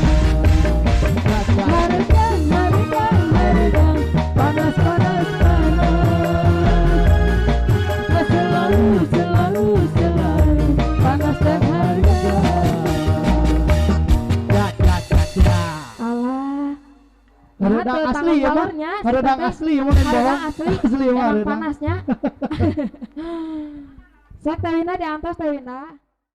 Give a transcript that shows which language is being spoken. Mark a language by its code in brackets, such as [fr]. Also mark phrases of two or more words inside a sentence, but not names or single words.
[su] Haredang, haredang, haredang, [id] panas, panas, panas. Selalu, selalu, selalu panas dan haredang. Ya. [su] Alah, Haredang Nah, asli ya mah. balornya, si Haredang Pepe. asli ya mah yang Haredang bawah. asli, Asli ya mah emang haredang. panasnya. Cek Tewina di antos Tewina.